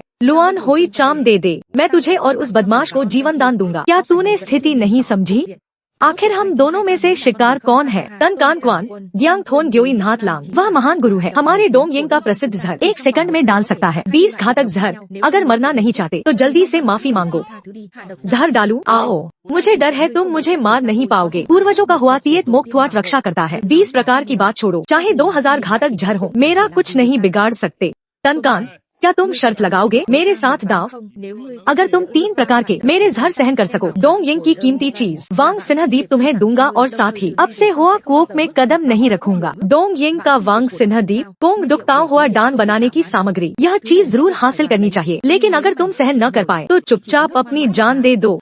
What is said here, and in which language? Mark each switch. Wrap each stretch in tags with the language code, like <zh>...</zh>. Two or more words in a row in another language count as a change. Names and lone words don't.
<hi>लुआन होई चाम दे दे, मैं तुझे और उस बदमाश को जीवन दान दूंगा। क्या तूने स्थिति नहीं समझी? आखिर हम दोनों में से शिकार कौन है? तन कान क्वान, ग्यांग थोन ग्योई नाथ लांग, वह महान गुरु है। हमारे डोंग यिंग का प्रसिद्ध जहर 1 सेकंड में डाल सकता है। 20 घातक जहर। अगर मरना नहीं चाहते तो जल्दी से माफी मांगो।</hi> <vi>tha thứ đi, hạ độc</vi> <hi>जहर डालूं? आओ, मुझे डर है तुम मुझे मार नहीं पाओगे। पूर्वजों का हुआतियत मोक्तवाट रक्षा करता है। 20 प्रकार की बात छोड़ो, चाहे 2000 घातक जहर हो, मेरा कुछ नहीं बिगाड़ सकते। तनकान, क्या तुम शर्त लगाओगे मेरे साथ दाव?</hi> <vi>không, nếu ngươi</vi> <hi>अगर तुम 3 प्रकार के मेरे जहर सहन कर सको, डोंग यिंग की कीमती चीज वांग सिन्हा द्वीप तुम्हें दूंगा और साथ ही अब से हुआ क्वोक में कदम नहीं रखूंगा। डोंग यिंग का वांग सिन्हा द्वीप, कोंग डुकताओ हुआ डान बनाने की सामग्री, यह चीज जरूर हासिल करनी चाहिए। लेकिन अगर तुम सहन न कर पाए तो चुपचाप अपनी जान दे दो।</hi>